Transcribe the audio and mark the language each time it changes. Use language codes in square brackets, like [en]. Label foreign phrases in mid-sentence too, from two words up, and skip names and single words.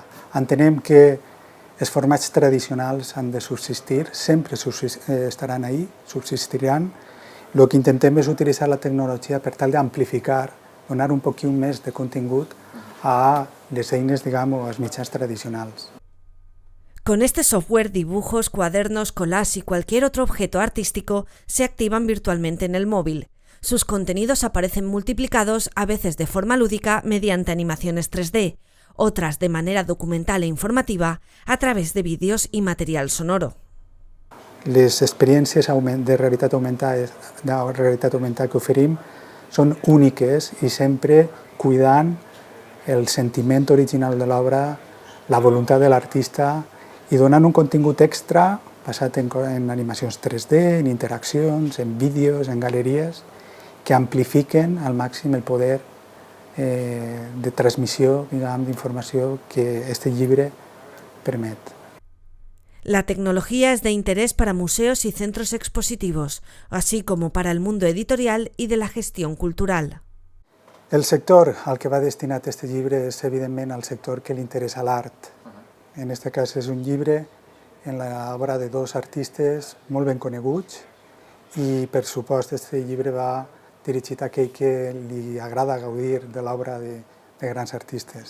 [ca] Entenem que els formats tradicionals han de subsistir, sempre estaran ahí, subsistiran. El que intentem és utilitzar la tecnologia per tal d'amplificar, donar un poquet més de contingut a les eines, o als mitjans tradicionals. [es] Con este software, dibujos, cuadernos, collages y cualquier otro objeto artístico se activan virtualmente en el móvil. Sus contenidos aparecen multiplicados, a veces de forma lúdica, mediante animaciones 3D, otras de manera documental e informativa a través de vídeos y material sonoro. [ca] Les experiències de realitat augmentada que oferim són úniques i sempre cuidant el sentiment original de l'obra, la voluntat de l'artista i donant un contingut extra basat en animacions 3D, en interaccions, en vídeos, en galeries, que amplifiquen al màxim el poder de transmissió d'informació que este llibre permet. [es] La tecnología es de interés para museos y centros expositivos, así como para el mundo editorial y de la gestión cultural. [ca] El sector al que va destinat aquest llibre és, evidentment, el sector que li interessa l'art. En aquest cas és un llibre en l'obra de dos artistes molt ben coneguts i, per supost, aquest llibre va dirigit a aquell que li agrada gaudir de l'obra de grans artistes.